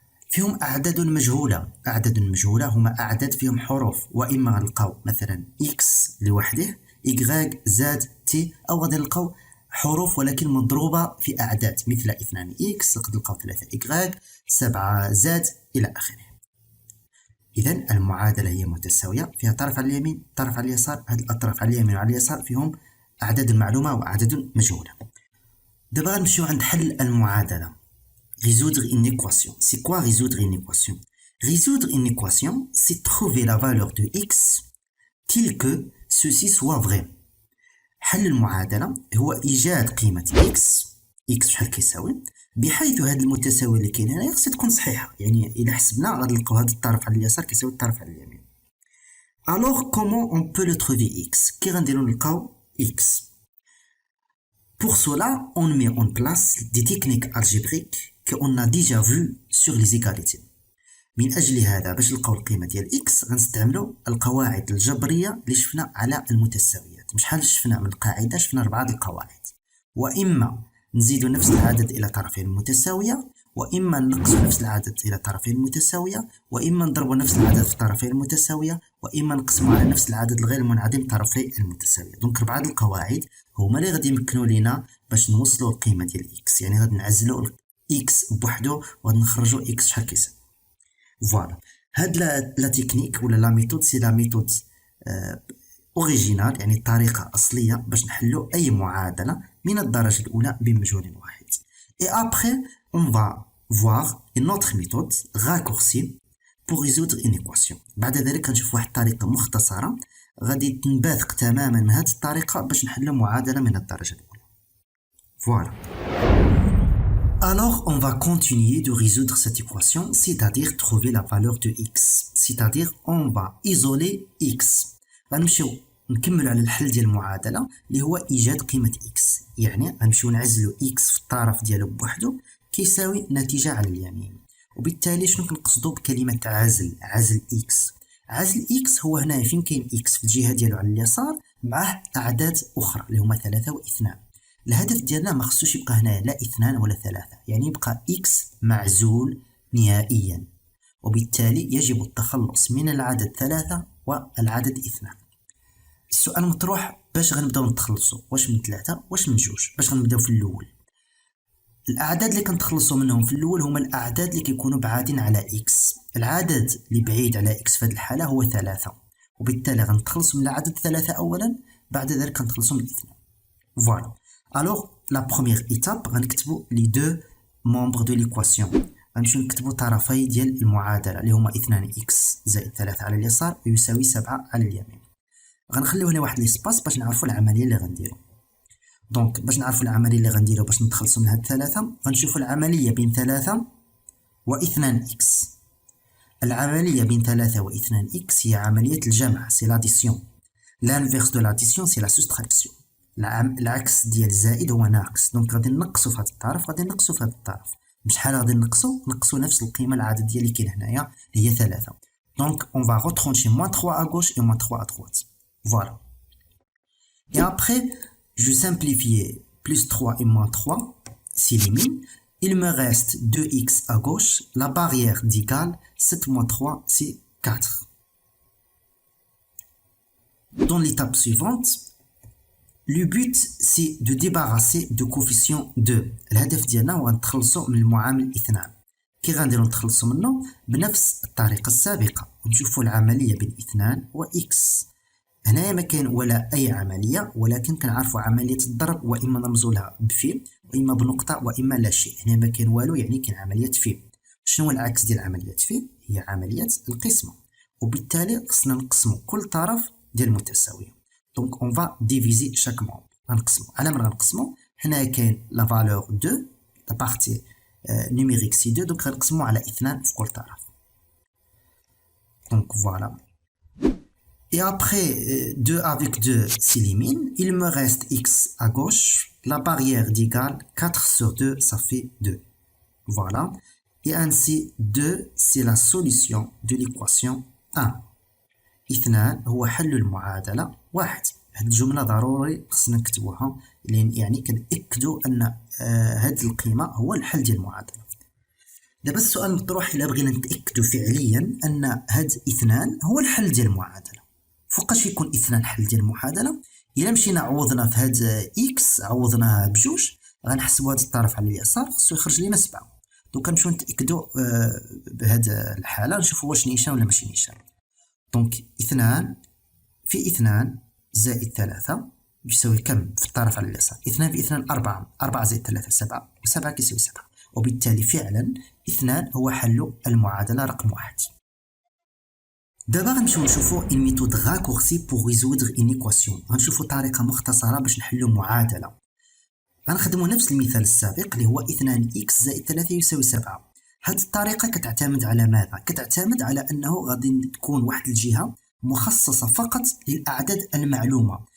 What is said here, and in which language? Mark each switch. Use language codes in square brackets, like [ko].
[ar] فيهم أعداد مجهولة هما أعداد فيهم حروف، وإما غنلقاو مثلا إكس لوحده، إكغاك زاد تي، أو غادي نلقاو حروف ولكن مضروبة في أعداد مثل 2 إكس، نقدر نلقاو 3 إكغاك 7 زاد إلى آخره. إذن المعادلة هي متساوية، فيها طرف على اليمين طرف على اليسار. هاد الأطراف على اليمين وعلى اليسار فيهم أعداد معلومة وأعداد مجهولة. دابا غنمشيو عند حل المعادلة. [fr] Résoudre une équation. C'est quoi résoudre une équation? Résoudre une équation, c'est trouver la valeur de x telle que ceci soit vrai. [ar] حل المعادلة هو إيجاد قيمة x شحال كيساوي بحيث هاد المتساوي اللي كاين هنايا خصها تكون صحيحة. يعني إلا حسبنا غادي نلقاو هاد الطرف على اليسار كيساوي الطرف على اليمين. [fr] Alors comment on peut le trouver x? [ar] كي غنديرو نلقاو x؟ [fr] Pour cela, on met en place des techniques algébriques qu'on a déjà vues sur les égalités. [ar] من أجل هذا باش نلقاو القيمة ديال x غنستعملو القواعد الجبرية اللي شفنا على المتساويات. شحال شفنا من قاعدة؟ شفنا 4 القواعد. وإما نزيدو نفس العدد إلى طرفين متساوية، وإما نقصو نفس العدد إلى طرفين متساوية، وإما نضربو نفس العدد في طرفين متساوية، وإما نقسمو على نفس العدد الغير منعدم طرفي المتساوية. دونك 4 القواعد هما اللي غادي يمكنوا لينا باش نوصلوا القيمة ديال x. يعني غادي نعزلوا x بوحدو وغادي نخرجوا x شحال كيساوي. فوالا هاد [fr] لا تكنيك ولا لا ميثود سي لا ميثود اوريجينال، [ar] يعني الطريقة أصلية باش نحلو أي معادلة من الدرجة الأولى بمجهول واحد. [fr] Et après on va voir une autre méthode raccourcie pour résoudre une équation. [ar] بعد ذلك غنشوف واحد الطريقة مختصرة غادي تنبثق تماما من هذه الطريقة باش نحلو معادلة من الدرجة الأولى. [fr] Voilà. Alors on va continuer de résoudre cette équation, c'est-à-dire trouver la valeur de x. C'est-à-dire on va isoler x. [ar] غنمشيو نكمل على الحل ديال المعادلة اللي هو إيجاد قيمة x. يعني غنمشيو نعزلو x في الطرف ديالو بوحدو كيساوي نتيجة على اليمين. وبالتالي شنو كنقصدو بكلمة عزل x؟ عزل x هو هنا فين كاين x في الجهة ديالو على اليسار معاه أعداد أخرى اللي هما 3 و 2. الهدف ديالنا ما خصوش يبقى هنا لا 2 ولا 3، يعني يبقى x معزول نهائيا. وبالتالي يجب التخلص من العدد 3 والعدد 2. السؤال مطروح باش غنبداو نتخلصوا، واش من 3 واش من 2؟ باش غنبداو في الاول. الاعداد اللي كنتخلصوا منهم في الاول هما الاعداد اللي كيكونوا بعادين على x. العدد اللي بعيد على x في هذه الحاله هو 3، وبالتالي غنتخلصوا من العدد 3 اولا، بعد ذلك غنتخلصوا من 2. فوالا. [fr] Alors la première étape [ar] غنكتبوا [fr] les deux membres de l'équation. [ar] غنمشيو نكتبوا طرفي ديال المعادله اللي هما 2x زائد 3 على اليسار يساوي 7 على اليمين. غنخليو هنا واحد ليسباس باش نعرفوا العمليه اللي غنديرو. دونك باش نعرفوا العمليه اللي غنديرو باش نتخلصوا من هاد 3 غنشوفوا العمليه بين 3 و 2x. العمليه بين 3 و 2x هي عمليه الجمع، [fr] سي لاديسيون. l'inverse de l'addition c'est la soustraction. [ar] العكس ديال الزائد هو ناقص. دونك غادي نقصوا في هذا الطرف غادي نقصوا في هذا الطرف. بشحال غادي نقصوا نفس القيمه العدد ديال اللي كاين هنايا اللي هي 3. [fr] دونك on va retrancher -3 à gauche et -3 à droite. Voilà. Et après je vais simplifier plus 3 et -3 s'élimine il me reste 2x à gauche, la barrière d'égale 7 moins 3, c'est 4. Dans l'étape suivante, le but c'est de débarrasser de coefficient 2. [ar] الهدف ديالنا هو نتخلصوا من المعامل اثنان. كي غنديروا نتخلصوا منه بنفس الطريقة السابقة ونشوفوا العملية بين اثنان و x. هنايا ما كاين ولا أي عملية، ولكن كنعرفوا عملية الضرب وإما نرمزوا لها بفي وإما بنقطة وإما لا شيء. هنا ما كاين والو، يعني كاين عملية في. شنو هو العكس ديال عملية في؟ هي عملية القسمة، وبالتالي خصنا نقسموا كل طرف ديال المتساوية. دونك [fr] اون فا ديفيزي شاك مومبر. [ar] غنقسموا على من غنقسموا؟ هنايا كاين [fr] لا فالور 2 لا بارتي نيميريك سي 2، [ar] دونك غنقسموا على 2 في كل طرف. دونك فوالا. [fr] Et après 2 avec 2 s'élimine, il me reste x à gauche, la barrière d'égale 4 sur 2, ça fait 2. Voilà. Et ainsi 2 c'est la solution de l'équation 1. [ar] اثنان هو حل المعادلة 1. هاد الجملة ضروري خصنا نكتبوها، لأن يعني كنأكدوا أن هاد القيمة هو الحل ديال المعادلة. دابا السؤال المطروح إلا بغينا نتأكدوا فعليا أن هاد اثنان هو الحل ديال المعادلة، فوقاش يكون اثنان حل ديال المعادلة؟ إلا مشينا عوضنا في هاد إكس عوضناها بجوج، غنحسبوا هاد الطرف على اليسار خصو يخرج لينا 7. دونك نمشيو نتأكدوا بهاد الحالة نشوفوا واش نيشان ولا ماشي نيشان. دونك 2 في 2 زائد 3 يساوي كم في الطرف على اليسار؟ 2 في 2 4، 4 زائد 3 7، و7 كيساوي 7. وبالتالي فعلا 2 هو حل المعادلة رقم 1. دابا غنمشيو نشوفو [fr] une méthode raccourcie pour résoudre une équation. [ar] غنشوفو طريقة مختصرة باش نحلو معادلة. غنخدمو نفس المثال السابق اللي هو 2x زائد 3 يساوي 7. هاد الطريقة كتعتمد على ماذا؟ كتعتمد على أنه غادي تكون واحد الجهة مخصصة فقط للأعداد المعلومة.